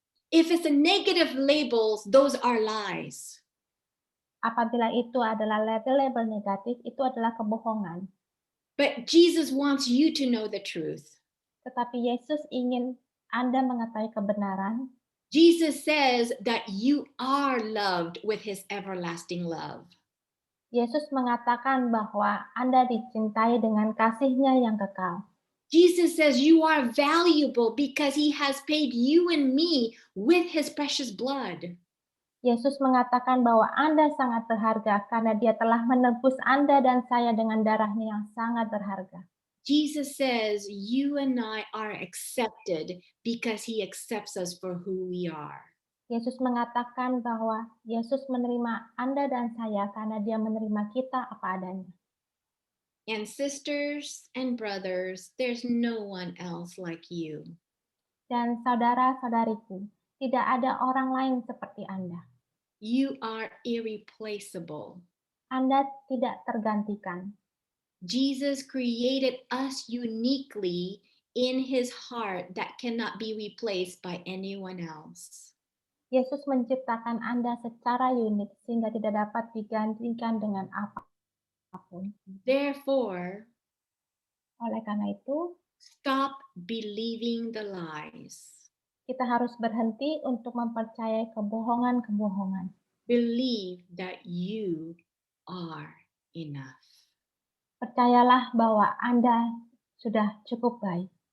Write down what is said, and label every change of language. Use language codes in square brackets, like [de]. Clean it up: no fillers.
[en] if it's a negative labels, those are lies. [id] apabila itu adalah label-label negatif, itu adalah kebohongan. [en] But Jesus wants you to know the truth. [id] Tetapi Yesus ingin Anda mengetahui kebenaran. [en] Jesus says that you are loved with his everlasting love. [id] Yesus mengatakan bahwa Anda dicintai dengan kasih-Nya yang kekal. [en] Jesus says you are valuable because he has paid you and me with his precious blood. [id] Yesus mengatakan bahwa Anda sangat berharga karena Dia telah menebus Anda dan saya dengan darah-Nya yang sangat berharga. [en] Jesus says you and I are accepted because he accepts us for who we are. [id] Yesus mengatakan bahwa Yesus menerima Anda dan saya karena Dia menerima kita apa adanya. [en] And sisters and brothers, there's no one else like you. [id] Dan saudara-saudariku, tidak ada orang lain seperti Anda. [en] You are irreplaceable. [id] Anda tidak tergantikan. [en] Jesus created us uniquely in his heart that cannot be replaced by anyone else. [id] Yesus menciptakan Anda secara unik sehingga tidak dapat digantikan dengan apapun. [en] Therefore, [id] Oleh karena itu, [en] stop believing the lies. [id] kita harus berhenti untuk mempercayai kebohongan-kebohongan. [en] Believe that you are enough. [id] Percayalah bahwa Anda sudah cukup baik.